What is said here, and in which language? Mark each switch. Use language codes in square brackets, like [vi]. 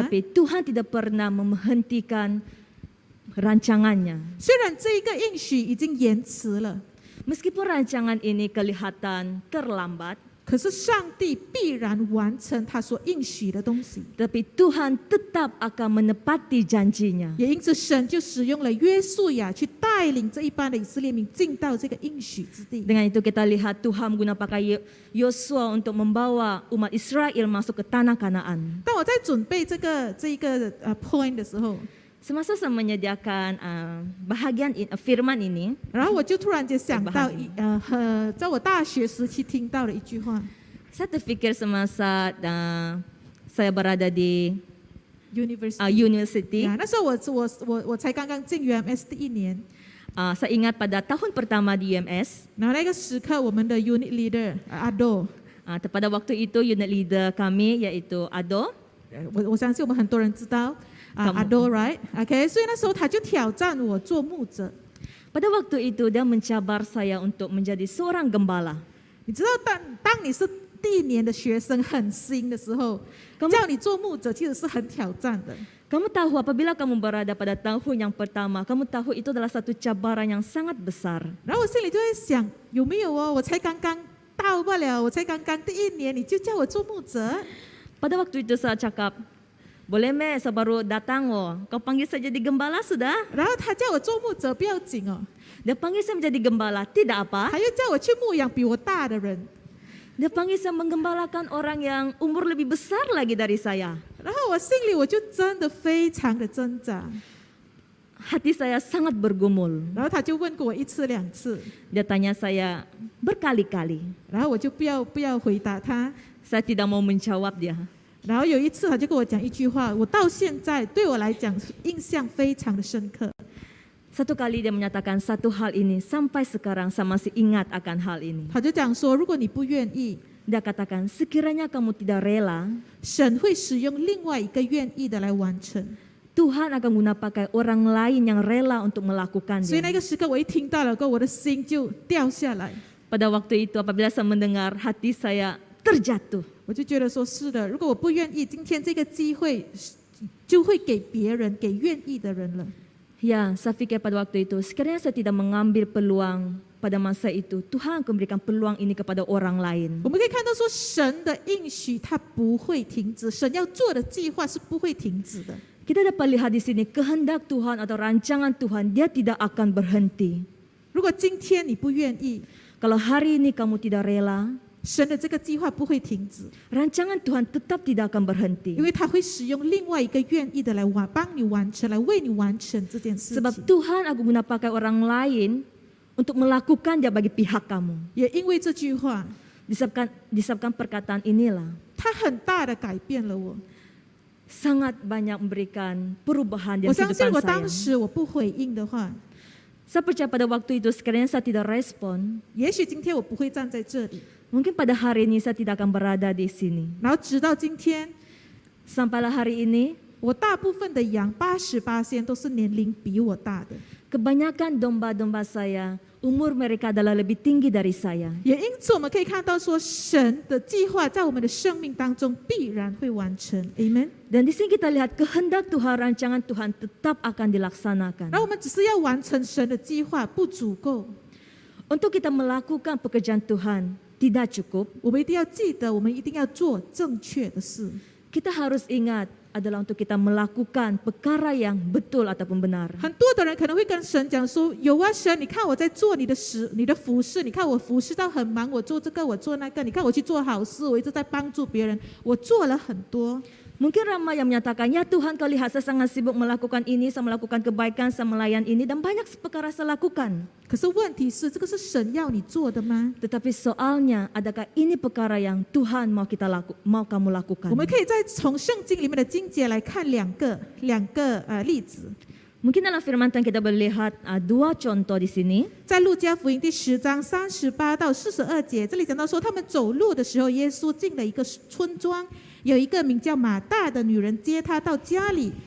[ms] tapi Tuhan tidak pernah menghentikan rancangannya. [zh] 虽然这一个应许已经延迟了， [ms] Meskipun rancangan ini kelihatan terlambat, [zh] 可是上帝必然完成他所应许的东西。 [ms] tapi Tuhan tetap akan menepati janjinya. [zh] 也因此，神就使用了约书亚去带领这一班的以色列民进到这个应许之地。 [ms] Dengan itu kita lihat Tuhan menggunakan Yosua untuk membawa umat Israel masuk ke tanah Kanaan. [zh] 当我在准备这一个point 的时候， [ms] Semasa saya menyediakan bahagian firman ini, [zh] 然后我就突然间想到在我大学时期听到的一句话 [ms] saya terfikir semasa saya berada di [en] ，University。 university, [zh] 呀，那时候我才刚刚进 UMS 第1年， [ms] saya ingat pada tahun pertama di UMS, [zh] 然后那个时刻我们的 unit leader Ado， [ms] pada waktu itu unit leader kami yaitu Ado, [zh] 我相信我们很多人知道Ado [en] right，OK， [zh] 所以那时候他就挑战我做牧者。 [ms] pada waktu itu dia mencabar saya untuk menjadi seorang gembala. [zh] 你知道当你是第1年的学生很新的时候，叫你做牧者其实是很挑战的。 [ms] Kamu tahu apabila kamu berada pada tahun yang pertama, kamu tahu itu adalah satu cabaran yang sangat besar. [zh] 然后我心里就在想，有没有哦？我才刚刚到不了，我才刚刚第1年，你就叫我做牧者？ [ms] Pada waktu itu saya cakap, boleh me, saya baru datang oh, kau panggil saya jadi gembala sudah. [zh] 然后他叫我做牧者不要紧哦， [ms] Dia panggil saya menjadi gembala, tidak apa. [zh] 还又叫我去牧养比我大的人。 [ms] Dia panggil saya menggembalakan orang yang umur lebih besar lagi dari saya. [zh] 然后我心里我就真的非常的挣扎。 [ms] Hati saya sangat bergumul. [zh] 然后他就问过我1次2次， [ms] Dia tanya saya berkali-kali. [zh] 然后我就不要回答他。 [ms] Saya tidak mau menjawab dia. [zh] 然后有一次他就跟我讲一句话，我到现在对我来讲印象非常的深刻。 [ms] Satu kali dia menyatakan satu hal ini, sampai sekarang saya masih ingat akan hal ini. [zh] 他就讲说，如果你不愿意， [ms] Dia katakan, sekiranya kamu tidak rela, [zh] 神会使用另外一个愿意的来完成。 [ms] Tuhan akan guna pakai orang lain yang rela untuk [zh] 所以那 [ms] melakukannya. [zh] 个时刻我一听到了过后，我的心就掉下来。 [ms] Pada waktu itu apabila saya mendengar, hati saya terjatuh. [zh] 我就觉得说是的，如果我不愿意，今天这个机会就会给别人，给愿意的人了。 [ms] Ya, saya fikir pada waktu itu, sekiranya saya tidak mengambil peluang pada masa itu, Tuhan akan memberikan peluang ini kepada orang lain. [zh] 我们可以看到说，神的应许它不会停止，神要做的计划是不会停止的。 [ms] Kita dapat lihat di sini kehendak Tuhan atau rancangan Tuhan, dia tidak akan berhenti. [zh] 如果今天你不愿意， [ms] Kalau hari ini kamu tidak rela, [zh] 神的这个计划不会停止， [ms] rancangan Tuhan tetap tidak akan berhenti. [zh] 因为他会使用另外一个愿意的来帮你完成，来为你完成这件事 [ms] Sebab [zh] 情。 [ms] Tuhan akan guna pakai orang lain untuk melakukan dia bagi pihak kamu. [zh] 也因为这句话， [ms] Disebabkan perkataan inilah [zh] 他很大的改变了我。 [ms] sangat banyak memberikan perubahan [zh] 我 [ms] dalam [zh] 相信 [ms] kehidupan [zh] 我当 [ms] saya. [zh] 时我不回应的话， [ms] Saya percaya pada waktu itu sekiranya saya tidak respon, [zh] 也许今天我不会站在这里。 [ms] mungkin pada hari ini saya tidak akan berada di sini. [zh] 然后直到今天， [ms] Sampailah hari ini, [zh] 我大部分的羊88%都是年龄比我大的， [ms] kebanyakan domba-domba saya, umur mereka adalah lebih tinggi dari saya. [zh] 也因此我们可以看到说，神的计划在我们的生命当中必然会完成。 Amen。 [ms] Dan di sini kita lihat kehendak Tuhan, rancangan Tuhan tetap akan dilaksanakan. [zh] 然后我们只是要完成神的计划不足够， [ms] Untuk kita melakukan pekerjaan Tuhan tidak cukup. [zh] 我们一定要记得，我们一定要做正确的事。 [ms] Kita harus ingat adalah untuk kita melakukan perkara yang betul ataupun benar. [zh] 很多的人可能会跟神讲说：“有啊，神，你看我在做你的服事，你看我服侍到很忙，我做这个，我做那个，你看我去做好事，我一直在帮助别人，我做了很多。” [ms] Mungkin ramai yang menyatakan, ya Tuhan kau lihat saya sangat sibuk melakukan ini, saya melakukan kebaikan, saya melayan ini, dan banyak perkara saya lakukan. [zh] 可是问题是，这个是神要你做的吗？ [ms] Tetapi soalnya, adakah ini perkara yang Tuhan mau kamu lakukan? [zh] 我们可以再从圣经里面的经节来看两个例子。 [ms] Mungkin dalam firman Tuhan kita boleh lihat dua contoh di sini. [zh] 在路加福音第10章38到42节，这里讲到说，他们走路的时候，耶稣进了一个村庄，有一个名叫马大的女人接他到家里。